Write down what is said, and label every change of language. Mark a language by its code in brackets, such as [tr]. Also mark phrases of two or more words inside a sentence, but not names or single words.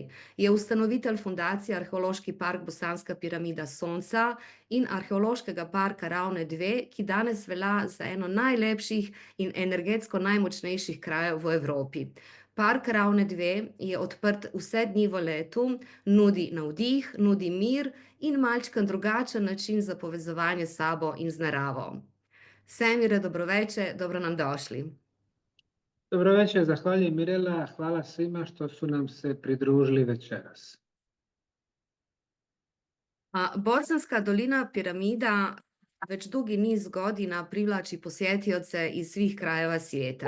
[sl] Je ustanovitelj fundacije Arheološki park Bosanska piramida Sonca in Arheološkega parka Ravne 2, ki danes velja za eno najlepših in energetsko najmočnejših krajev v Evropi. Park Ravne 2 je odprt vse dni v letu, nudi navdih, nudi mir in malčkan drugačen način za povezovanje s sabo in z naravo. [bs] Semire, dobroveče, dobro nam došli. Dobro večer, zahvaljujem Mirela, hvala svima što su nam se pridružili večeras. Bosanska dolina piramida već dugi niz godina privlači posjetioce iz svih krajeva svijeta.